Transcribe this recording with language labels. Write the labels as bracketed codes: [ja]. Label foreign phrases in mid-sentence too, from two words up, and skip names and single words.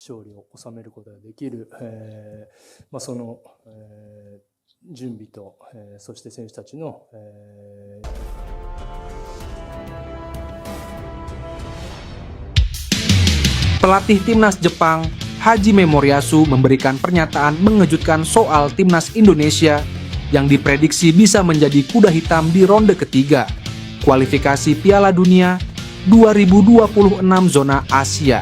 [ja] 勝利を収めることができる、その、準備と、そして選手たちの、 [id] Pelatih Timnas Jepang, Hajime Moriyasu memberikan pernyataan mengejutkan soal Timnas Indonesia yang diprediksi bisa menjadi kuda hitam di ronde ketiga kualifikasi Piala Dunia 2026 zona Asia.